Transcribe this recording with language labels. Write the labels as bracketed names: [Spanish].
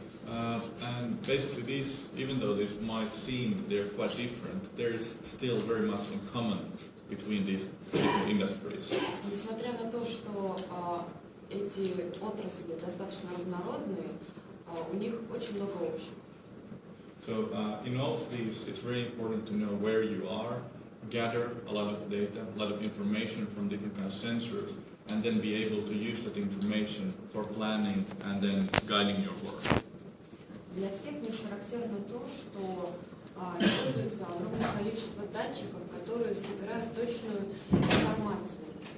[English] And basically these, even though this might seem they're quite different, there is still very much in common between these different industries. [Russian] Несмотря на то, что эти отрасли достаточно разнородные, у них очень много общего. [English] So in all of these, it's very important to know where you are, gather a lot of data, a lot of information from different kind of sensors, and then be able to use that information for planning and then guiding your work. [Russian] Для всех них характерно то, что используется огромное количество датчиков, которые собирают точную информацию.